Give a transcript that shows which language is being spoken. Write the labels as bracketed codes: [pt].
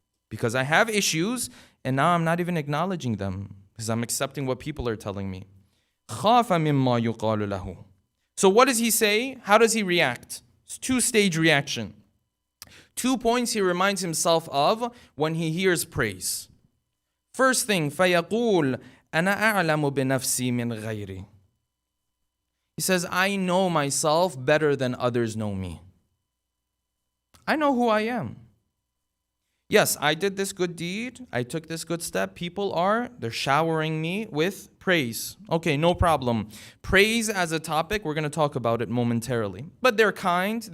[en] Because I have issues and now I'm not even acknowledging them because I'm accepting what people are telling me. [ar] خَافَ مِمَّا يُقَالُ لَهُ. [en] So what does he say? How does he react? It's two-stage reaction. 2 points he reminds himself of when he hears praise. First thing, [ar] فَيَقُولُ أَنَا أَعْلَمُ بِنَفْسِي مِنْ غَيْرِي. [en] He says, I know myself better than others know me. I know who I am. Yes, I did this good deed. I took this good step. They're showering me with praise. Okay, no problem. Praise as a topic, we're going to talk about it momentarily. But they're kind.